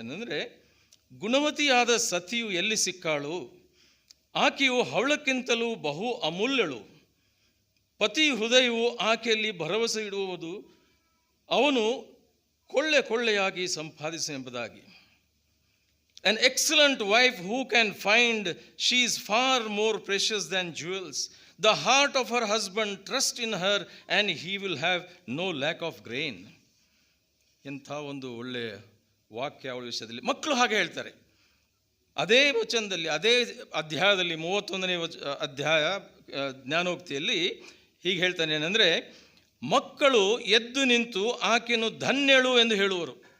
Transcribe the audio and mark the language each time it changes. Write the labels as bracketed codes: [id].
[kn] ಏನಂದರೆ, ಗುಣವತಿಯಾದ ಸತಿಯು ಎಲ್ಲಿ ಸಿಕ್ಕಾಳು, ಆಕೆಯು ಹವಳಕ್ಕಿಂತಲೂ ಬಹು ಅಮೂಲ್ಯಳು. ಪತಿ ಹೃದಯವು ಆಕೆಯಲ್ಲಿ ಭರವಸೆ ಇಡುವುದು, ಅವನು ಕೊಳ್ಳೆಯಾಗಿ ಸಂಪಾದಿಸಿ ಎಂಬುದಾಗಿ. [en] An excellent wife who can find, she is far more precious than jewels. The heart of her husband trust in her and he will have no lack of grain. [kn] ಎಂಥ ಒಂದು ಒಳ್ಳೆಯ ವಾಕ್ಯ ಅವಳ ವಿಷಯದಲ್ಲಿ. ಮಕ್ಕಳು ಹಾಗೆ ಹೇಳ್ತಾರೆ. ಅದೇ ವಚನದಲ್ಲಿ, ಅದೇ ಅಧ್ಯಾಯದಲ್ಲಿ 31ನೇ ಅಧ್ಯಾಯ ಜ್ಞಾನೋಕ್ತಿಯಲ್ಲಿ ಹೀಗೆ ಹೇಳ್ತಾನೆ. ಏನಂದರೆ, ಮಕ್ಕಳು ಎದ್ದು ನಿಂತು ಆಕೆಯನ್ನು ಧನ್ಯಳು ಎಂದು ಹೇಳುವರು.